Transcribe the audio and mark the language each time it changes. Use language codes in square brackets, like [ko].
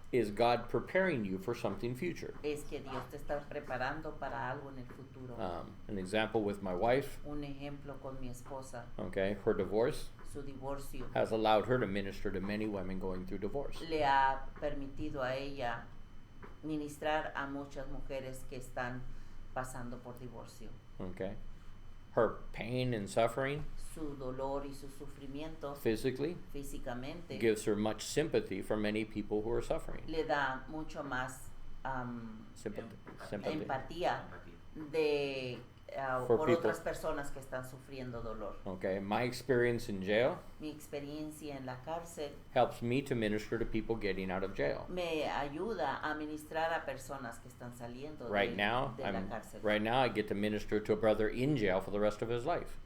[en] is God preparing you for something future. [es] es que Dios te está preparando para algo en el futuro. [en] An example with my wife, [es] Un ejemplo con mi esposa, [en] okay, her divorce [es] su divorcio [en] has allowed her to minister to many women going through divorce. [es] le ha permitido a ella ministrar a muchas mujeres que están pasando por divorcio. [en] Okay, her pain and suffering [es] Su dolor y su sufrimiento [en] physically [es] físicamente [en] gives her much sympathy for many people who are suffering. [es] le da mucho más [en] Sympathy. [es] empatía de [en] For [es] por [en] people. [es] otras personas que están sufriendo dolor. [en] Okay, my experience in jail [es] Mi experiencia en la cárcel [en] helps me to minister to people getting out of jail. [es] me ayuda a ministrar a personas que están saliendo [en] Right now, [es] de la cárcel. [en] right now I get to minister to a brother in jail for the rest of his life.